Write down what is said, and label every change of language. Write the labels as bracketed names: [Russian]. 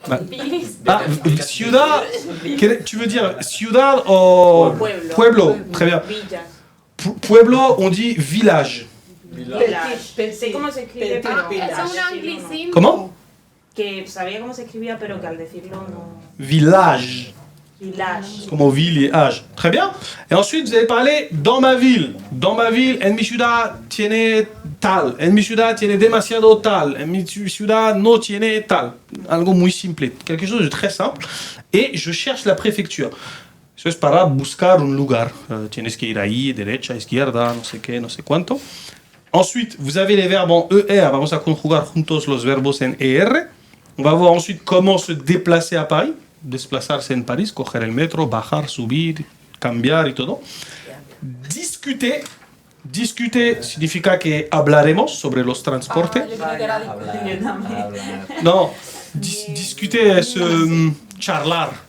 [French] Ah, ciudad, tu veux dire ciudad o [Spanish] Pueblo. [French] pueblo? Très bien. [Spanish] Villas. [French] Pueblo, on dit village. [Spanish] Village. Sé cómo se escribe, [French] Petit [Spanish] pero [French] village. [Spanish] al Es un decirlo no. anglicismo. [French] Comment? [Spanish] Que sabía cómo se escribía, pero que al decirlo no. [French] Village. Village. Como ville et âge. Très bien. Et ensuite, vous avez parlé dans ma ville. Dans ma ville, [Spanish] en mi ciudad tiene tal. En mi ciudad tiene demasiado tal. En mi ciudad no tiene tal. Algo muy simple. [French] Quelque chose de très simple. Et je cherche la préfecture. [Spanish] Eso es para buscar un lugar. Tienes que ir ahí, derecha, izquierda, no sé qué, no sé cuánto. [French] Ensuite, vous avez les verbes en ER. [Spanish] Vamos a conjugar juntos los verbos en ER. [French] On va voir ensuite comment se déplacer à Paris. [Spanish] Desplazarse en París, coger el metro, bajar, subir, cambiar y todo. Discuter. Discuter significa que hablaremos sobre los transportes. Yo creo que era No, discuter es charlar.